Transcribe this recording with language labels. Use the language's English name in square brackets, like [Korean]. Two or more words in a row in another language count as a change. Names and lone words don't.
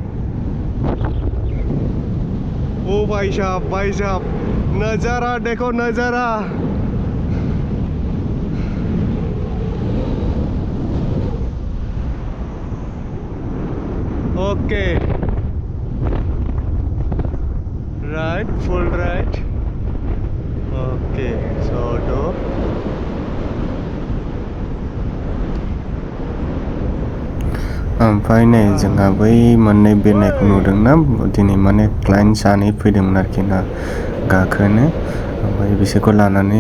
[Hindi] Oh, भाई साहब, नजारा देखो नजारा. [English] Okay. Right, full right. Okay, so do. [Bodo] ओमफ्राय नै जोंहा बै मोननै बिरनायखौ नुदोंना दिनै माने क्लाइन्ट सानै फैदोंमोन आरोखि ना गाखोनो ओमफ्राय बिसोरखौ लानानै